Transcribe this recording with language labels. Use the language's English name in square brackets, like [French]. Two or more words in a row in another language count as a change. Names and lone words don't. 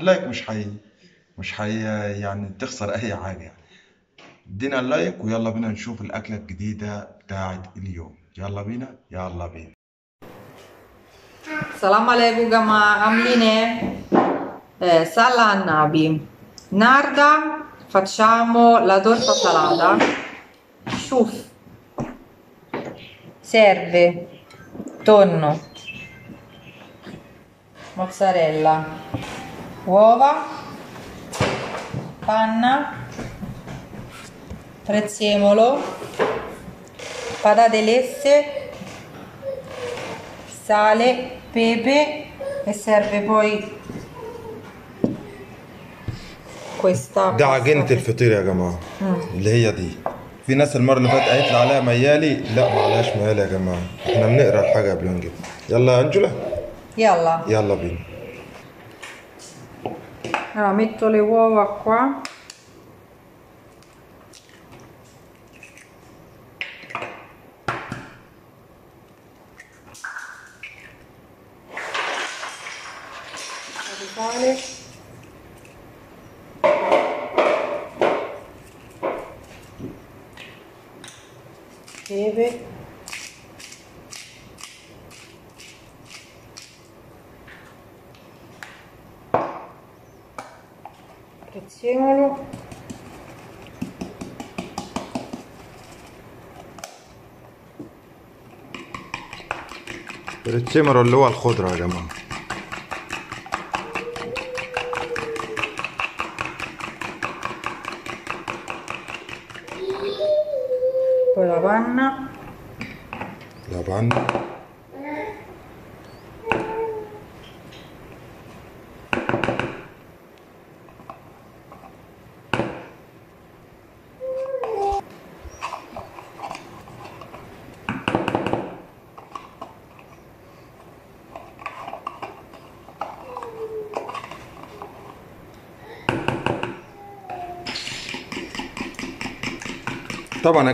[Arabic] اللايك مش حي يعني تخسر اي حاجة يعني. ادينا اللايك ويلا بينا نشوف الأكلة الجديدة بتاعت اليوم. يلا بينا يلا بينا. السلام عليكم جماعة، عاملين ايه؟ صلى على النبي. [Italian] Narda, facciamo la torta salata. [Arabic] Shuf. [Italian] Serve tonno, mozzarella, uova, panna, prezzemolo, patate lesse, sale, pepe e serve poi questa [Arabic] ده عجينة [Italian] pasta. [Arabic] الفطير يا جماعة، اللي هي دي. في ناس المرة اللي فاتت قالت لي عليها ميالي، لا ما عليهاش ميالي يا جماعة، احنا بنقرا الحاجة قبل ما نجيب. يلا يا أنجلا Yalla. يلا بينا. [Italian] Allora metto le uova qua. Di sale. Pepe. Prezzemolo. [Arabic] التمر اللي هو الخضرة يا جماعة. [Italian] Poi la panna. [Arabic] طبعا طبعا يا